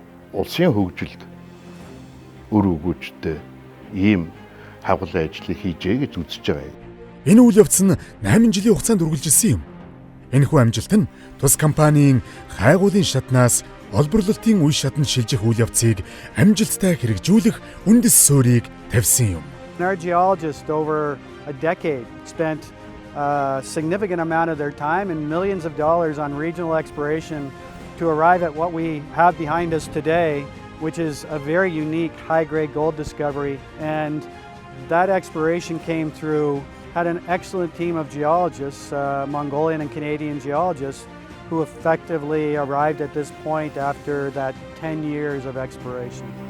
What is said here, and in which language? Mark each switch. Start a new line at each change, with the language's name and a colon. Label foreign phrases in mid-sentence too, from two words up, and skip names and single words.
Mongolian: Улсын хөгжилд өр өгөөжтэй ийм хайгуулын ажлыг хийжээ гэж үзэж байгаа юм. Энэ үйл явц нь 8 жилийн хугацаанд үргэлжилсэн юм. Энэхүү амжилт нь тус компанийн хайгуулын шатнаас олборлолтын үе шатанд шилжих үйл явцыг амжилттай хэрэгжүүлэх үндэс суурийг тавьсан юм.
English: Our geologists over a decade spent a significant amount of their time and millions of dollars on regional exploration to arrive at what we have behind us today, which is a very unique high-grade gold discovery. And that exploration came through, had an excellent team of geologists, Mongolian and Canadian geologists, who effectively arrived at this point after that 10 years of exploration.